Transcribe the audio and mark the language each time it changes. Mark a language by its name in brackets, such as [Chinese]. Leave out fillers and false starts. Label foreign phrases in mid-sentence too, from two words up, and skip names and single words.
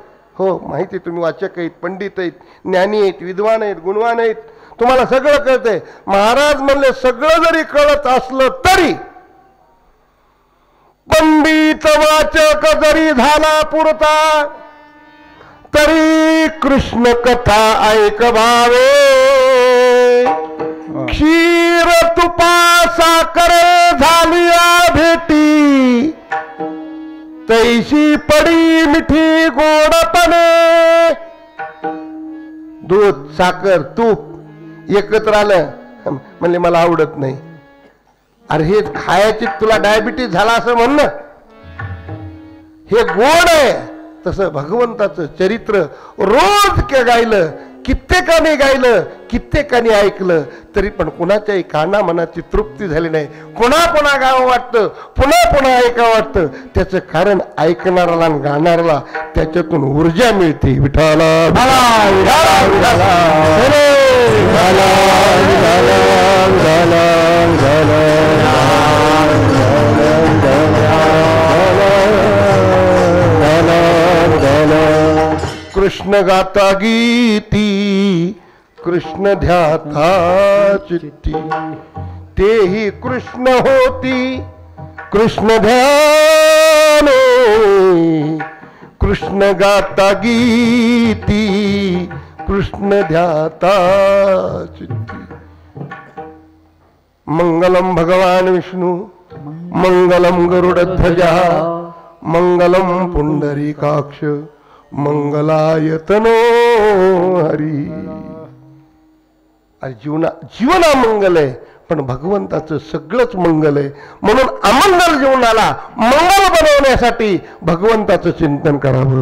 [Marathi] हो माहिती, तुम्ही वाचक आहेत, पंडित आहेत, ज्ञानी आहेत, विद्वान आहेत, गुणवान आहेत, तुम्हाला सगळं कळतंय. महाराज म्हणले सगळं जरी कळत असलं तरी पंडित वाचक जरी झाला पुरता तरी कृष्ण कथा ऐकवावे. क्षीर तुपा साखर झालिया भेटी, तैशी पडी मिठी गोडपणे. दूध साखर तूप एकत्र आलं म्हणले मला आवडत नाही. अरे हे खायची तुला डायबिटीज झाला असं म्हणणं, हे गोड आहे. तसं भगवंताचं चरित्र रोज गायलं, कित्येकाने गायलं, कित्येकाने ऐकलं, तरी पण कुणाच्याही काना मनाची तृप्ती झाली नाही. पुन्हा पुन्हा गावं वाटतं, पुन्हा पुन्हा ऐकावं वाटतं. त्याचं कारण ऐकणाराला आणि गाणाराला त्याच्यातून ऊर्जा मिळते. विठाला कृष्ण गाता गीती, कृष्ण ध्याता चित्ती, तेही कृष्ण होती कृष्ण ध्याने. कृष्ण गाता गीती, कृष्ण ध्याता चित्ती. [Sanskrit] मंगलम भगवान विष्णु, मंगलम गरुडध्वजा, मंगलम पुंडरीकाक्ष, मंगलायतनो हरी. [Marathi] जीवना मंगल आहे, पण भगवंताचं सगळंच मंगल आहे. म्हणून अमंगल जीवनाला मंगल बनवण्यासाठी भगवंताचं चिंतन करावं.